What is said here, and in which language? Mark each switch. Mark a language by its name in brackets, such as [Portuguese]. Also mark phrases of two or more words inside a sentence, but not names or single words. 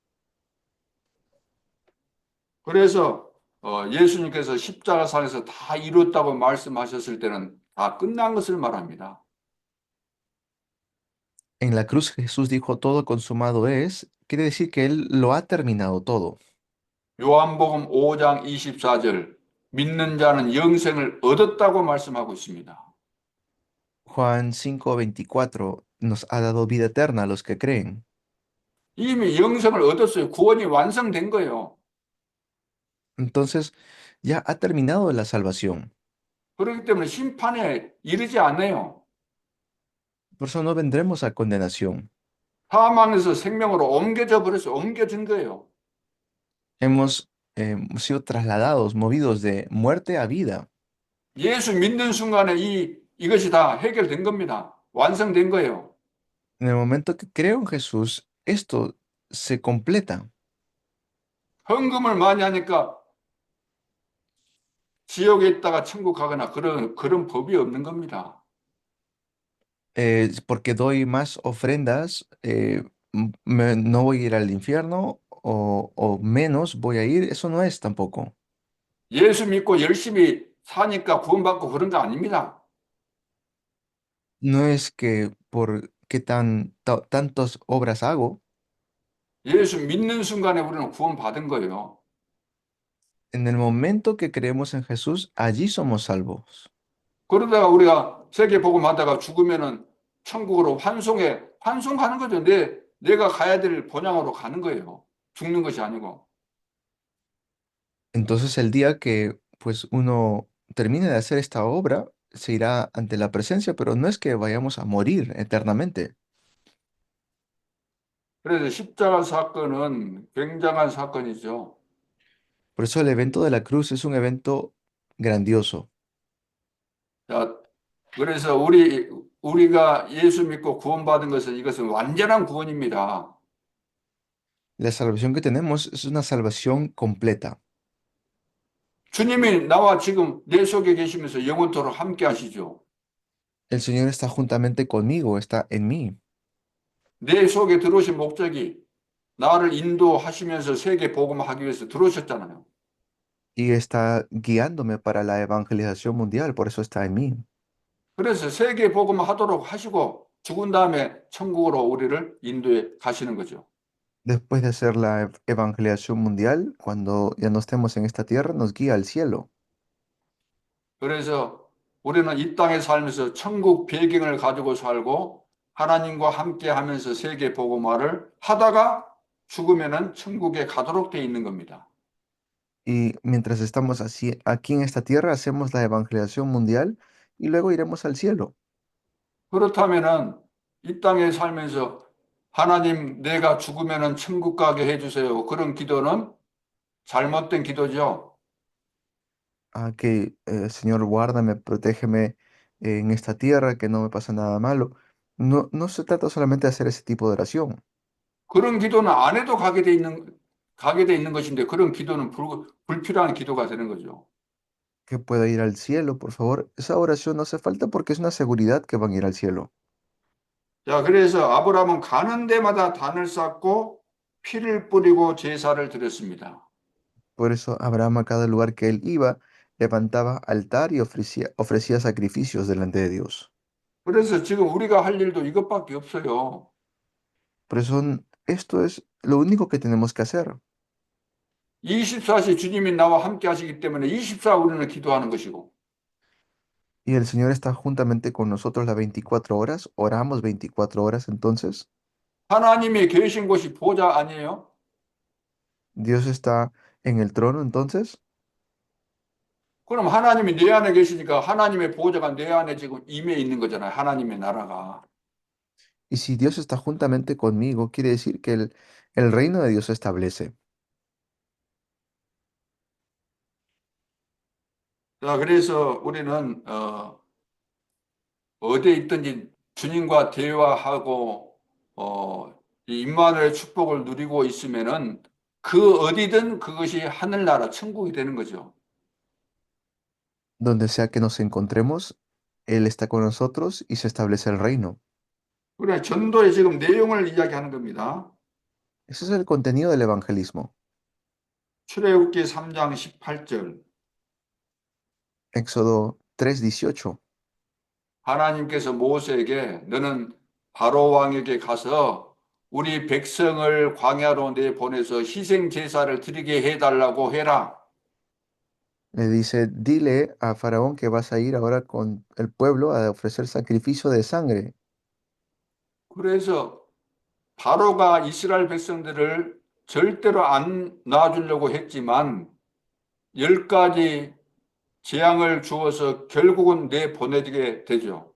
[Korean] 그래서 예수님께서 십자가상에서 다 이뤘다고 말씀하셨을 때는 다 끝난 것을 말합니다. [Spanish] En la cruz Jesús dijo todo consumado es, quiere decir que Él lo ha terminado todo. [Korean] 요한복음 5장 24절 믿는 자는 영생을 얻었다고 말씀하고 있습니다. [Spanish] Juan 5:24 nos ha dado vida eterna a los que creen. [Korean] 이미 영생을 얻었어요. 구원이 완성된 거예요. [Spanish] Entonces ya ha terminado la salvación. [Korean] 그렇기 때문에 심판에 이르지 않아요. [Spanish] Por eso no vendremos a condenación. [Korean] 사망에서 생명으로 옮겨져 버려서 옮겨진 거예요. [Spanish] Hemos sido trasladados, movidos de muerte a vida. [Korean] 예수 믿는 순간에 이것이 다 해결된 겁니다. 완성된 거예요. [Spanish] En el momento que creo en Jesús, esto se completa. [Korean] 헌금을 많이 하니까 지옥에 있다가 천국 가거나 그런 법이 없는 겁니다. [Spanish] Porque doy más ofrendas, no voy a ir al infierno o menos voy a ir. Eso no es tampoco. [Korean] 예수 믿고 열심히 사니까 구원받고 그런 거 아닙니다. [Spanish] No es que por qué tantas obras hago. [Korean] 예수 믿는 순간에 우리는 구원받은 거예요. [Spanish] En el momento que creemos en Jesús, allí somos salvos. [Korean] 그러다가 우리가 세계 복음하다가 죽으면은 천국으로 환송하는 거죠. 내가 가야 될 본향으로 가는 거예요. 죽는 것이 아니고. [Spanish] Entonces el día que pues uno termine de hacer esta obra, se irá ante la presencia, pero no es que vayamos a morir eternamente. [Korean] 그래서 십자가 사건은 굉장한 사건이죠. [Spanish] Por eso el evento de la cruz es un evento grandioso. [Korean] 자, 그래서 우리가 예수 믿고 구원받은 것은 이것은 완전한 구원입니다. [Spanish] La salvación que tenemos es una salvación completa. [Korean] 주님이 나와 지금 내 속에 계시면서 영원토록 함께 하시죠. [Spanish] El Señor está juntamente conmigo, está en mí. [Korean] 내 속에 들어오신 목적이 나를 인도하시면서 세계 복음하기 위해서 들어오셨잖아요. [Spanish] Y está guiándome para la evangelización mundial, por eso está en mí. [Korean] 그래서 세계 복음하도록 하시고 죽은 다음에 천국으로 우리를 인도해 가시는 거죠. [Spanish] Después de hacer la evangelización mundial, cuando ya no estemos en esta tierra, nos guía al cielo. [Korean] 그래서 우리는 이 땅에 살면서 천국 배경을 가지고 살고 하나님과 함께 하면서 세계 복음화를 하다가 죽으면은 천국에 가도록 돼 있는 겁니다. [Spanish] Y mientras estamos así, aquí en esta tierra, hacemos la evangelización mundial y luego iremos al cielo. [Korean] 그렇다면은 이 땅에 살면서 하나님 내가 죽으면은 천국 가게 해주세요. 그런 기도는 잘못된 기도죠. [Spanish] Que Señor, guárdame, protégeme en esta tierra, que no me pase nada malo. No, no se trata solamente de hacer ese tipo de oración. [Korean] 그런 기도는 안 해도 가게 돼 있는 것인데 그런 기도는 불필요한 기도가 되는 거죠. [Spanish] Que pueda ir al cielo, por favor. Esa oración no hace falta porque es una seguridad que van a ir al cielo. [Korean] 자, 그래서 아브라함은 가는 데마다 단을 쌓고 피를 뿌리고 제사를 드렸습니다. [Spanish] Por eso Abraham a cada lugar que él iba, levantaba altar y ofrecía sacrificios delante de Dios. [Korean] 그래서 지금 우리가 할 일도 이것밖에 없어요. [Spanish] Por eso esto es lo único que tenemos que hacer. [Korean] 24시 주님이 나와 함께 하시기 때문에 24 우리는 기도하는 것이고 [Spanish] Y el Señor está juntamente con nosotros las 24 horas, oramos 24 horas, entonces [Korean] 하나님이 계신 곳이 보좌 아니에요? [Spanish] Dios está en el trono, entonces, [Korean] 그럼 하나님이 내 안에 계시니까 하나님의 보좌가 내 안에 지금 임해 있는 거잖아요. 하나님의 나라가. [Spanish] y si Dios está juntamente conmigo, quiere decir que el reino de Dios se establece. [Korean] 자, 그래서 우리는 어디에 있든지 주님과 대화하고 이 임마누엘의 축복을 누리고 있으면은 그 어디든 그것이 하늘나라 천국이 되는 거죠. [Spanish] Donde sea que nos encontremos, Él está con nosotros y se establece el reino. [Korean] 그래 전도의 지금 내용을 이야기하는 겁니다. [Spanish] Ese es el contenido del evangelismo. [Korean] 출애굽기 3장 18절. [Spanish] Éxodo 3:18. [Korean] 하나님께서 모세에게 너는 바로 왕에게 가서 우리 백성을 광야로 내보내서 희생 제사를 드리게 해달라고 해라. [Spanish] Le dice, dile a Faraón que vas a ir ahora con el pueblo a ofrecer sacrificio de sangre. [Korean] 그래서 바로가 이스라엘 백성들을 절대로 안 놔주려고 했지만 10가지 재앙을 주어서 결국은 내보내게 되죠.